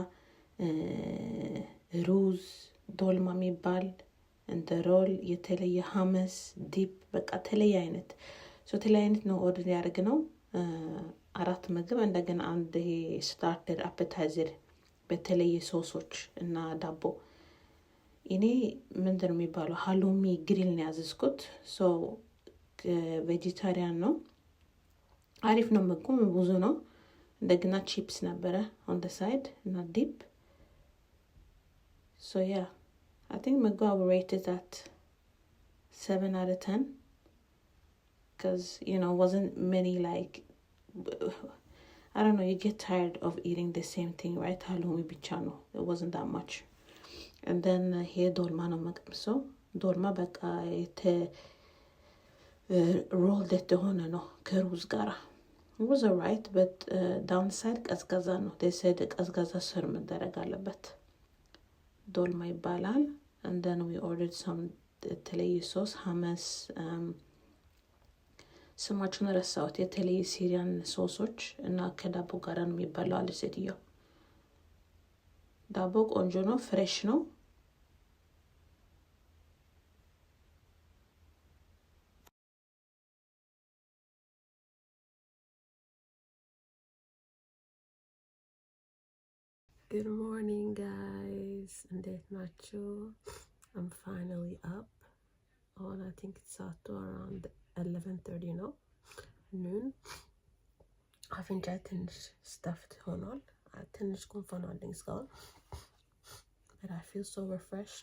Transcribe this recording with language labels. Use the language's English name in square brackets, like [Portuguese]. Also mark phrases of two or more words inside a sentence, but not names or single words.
[Amharic] ሩዝ፣ ዶልማ የሚባል እንደ ሮል፣ የተለየ ሀመስ፣ ዲፕ በቃ ተለየ አይነት ተለየ አይነት ነው ኦርደር ያደርግነው። 4 ምግብ እንደገና አንድ ይሄ [English] starter appetizer [Amharic] በተለየ ሶሶች እና ዳቦ። እኔ ምንድነው የሚባለው [English] halloumi grill [Amharic] ነው ያዘዝኩት። ቬጂታሪያን ነው። አሪፍ ነው ምግቡ ብዙ ነው። እንደገና ቺፕስ ነበረ [English] on the side [Amharic] እና ዲፕ። [English] So yeah, I think [Amharic] ምግቡ [English] I will rate it at 7 out of 10 because you know wasn't many like I don't know, you get tired of eating the same thing, right? [Amharic] ሃሎሚ ብቻ ነው. [English] It wasn't that much. And then here [Amharic] ዶልማ ነው መቅምሰው። ዶልማ በቃ [English] rolled [Amharic] የተሆነ ነው ከሩዝ ጋራ። [English] It was alright, but downside [Amharic] ቀዝቃዛ ነው. [English] They said [Amharic] ቀዝቃዛ ስር መደረግ አለበት። ዶልማ ይባላል. [English] And then we ordered some [Amharic] የተለየ ሶስ ሀመስ፣ ስማቸውን ረሳሁት። የተለየ ሲሪያን ሶሶች እና ከዳቦ ጋራ ነው የሚባለው አለ ሴትዮ። ዳቦ ቆንጆ ነው፣ ፍሬሽ ነው። [English] Good morning guys, [Amharic] እንዴት ናችሁ? [English] I'm finally up. I think it's around 11:30 ነው noon. [Amharic] አፍንጫ ትንሽ stuffed ሆኗል። ትንሽ ጉንፋን አለኝ እስካሁን። [English] But I feel so refreshed.